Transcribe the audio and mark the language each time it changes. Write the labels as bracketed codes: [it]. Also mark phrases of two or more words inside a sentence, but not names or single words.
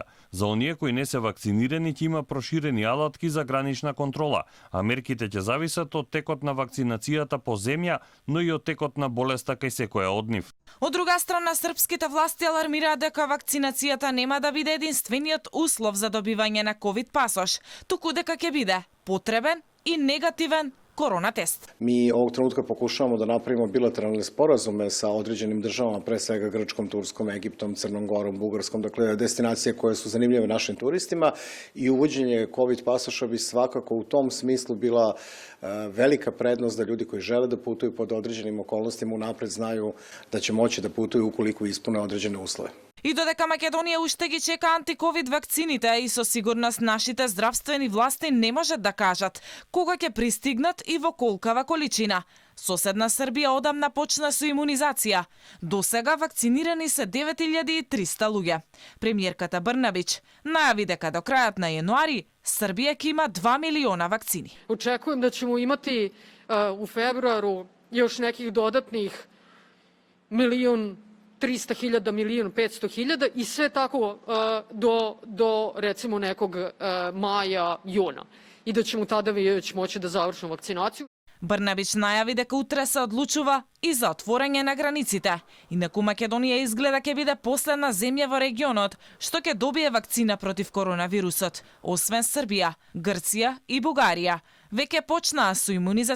[mk] За оние кои не се вакцинирани ќе има проширени алатки за гранична контрола, а мерките ќе зависат од текот на вакцинацијата по земја, но и од текот на болеста кај секоја од нив. Од друга страна, српските власти алармираат дека вакцинацијата нема да биде единствениот услов за добивање на ковид пасош, туку дека ќе биде потребен и негативен корона тест. [sr] Mi ovog trenutka pokušavamo da napravimo bilateralne sporazume sa određenim državama, pre svega Grčkom, Turskom, Egiptom, Crnom Gorom, Bugarskom, dakle destinacije koje su zanimljive našim turistima i uvođenje COVID pasoša bi svakako u tom smislu bila velika prednost da ljudi koji žele da putuju pod određenim okolnostima unapred znaju da će moći da putuju ukoliko ispune određene uslove. [mk] И додека Македонија уште ги чека антиковид вакцините и со сигурност нашите здравствени власти не можат да кажат кога ќе пристигнат и во колкава количина. Соседна Србија одамна почна со имунизација. До сега вакцинирани се 9300 луѓе. Премиерката Брнабич најави дека до крајот на јануари Србија ќе има 2 милиона вакцини. [sr] Очекувам да ćemo imati u februaru još nekih dodatnih 1.300.000, 1.500.000 i sve tako do recimo nekog maja, juna. I da ćemo tada već moći da završimo vakcinaciju. [mk] Брнабич најави дека утре се одлучува и за отворање на границите. Инаку Македонија изгледа ќе биде последна земја во регионот што ќе добие вакцина против коронавирусот. Освен Србија, Грција и Бугарија веќе почнаа со имунизацијата.